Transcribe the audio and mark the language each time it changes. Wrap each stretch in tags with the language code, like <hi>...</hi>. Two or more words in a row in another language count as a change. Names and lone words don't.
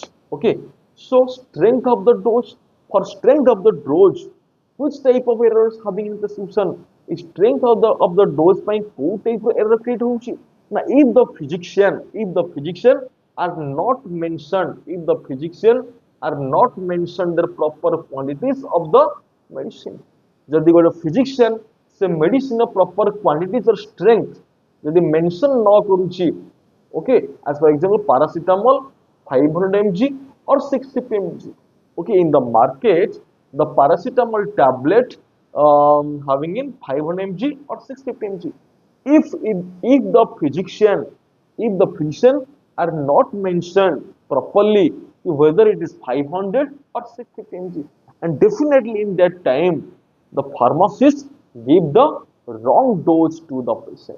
<en>Okay, so strength of the dose, for strength of the dose, which type of errors having in prescription? Strength of the dose by କୋଉ type of error create ହଉଛି? Now if the physician are not mentioned their proper quantities of the medicine,</en> <or>ଯଦି ଗୋଟେ</or> <en>physician ସେ medicine proper quantities or strength ଯଦି mention</en> <or>ନ କରୁଛି,</or> <en>okay, as for example paracetamol 500 mg or 650 mg, okay, in the market the paracetamol tablet having in 500 mg or 650 mg, if the physician are not mentioned properly whether it is 500 or 650 mg, and definitely in that time the pharmacist give the wrong dose to the patient.</en>